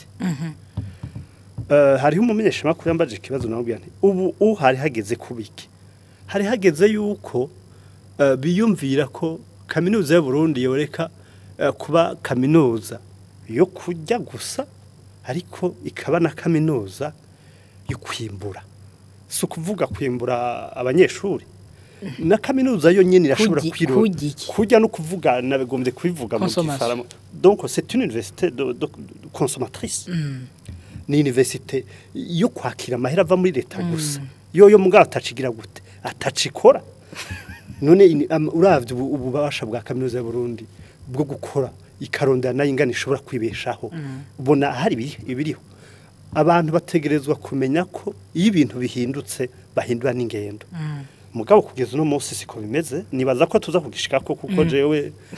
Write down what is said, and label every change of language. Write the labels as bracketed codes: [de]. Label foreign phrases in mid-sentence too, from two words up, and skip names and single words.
[rn] hariho umumenyeshamakuru yambaje ikibazo namubwira nti ubu hari hageze kubiki hari hageze yuko biyumvira ko kaminuza y'u Burundi yoreka kuba kaminuza yo kujya gusa ariko ikaba na kaminuza yo kwimbura si ukuvuga kwimbura abanyeshuri na kaminuza yo nyene irashobora Kujiki. kujya no kuvuga nabegombye kubivuga mu gifaransa [fr] donc c'est une université de consommatrice [rn] ni université yo kwakira amahera ava muri leta gusa yo mugabo atacigira gute atacikora none uravye ububasha bwa kaminuza y'u Burundi bwo gukora ikarondera nayo ingana ishobora kwibeshaho ubona hari ibiriho abantu bategerezwa kumenya ko iyo ibintu bihindutse bahindura n'ingendo mugabo kugeza no munsi siko bimeze nibaza ko tuza kugishikako kuko jewe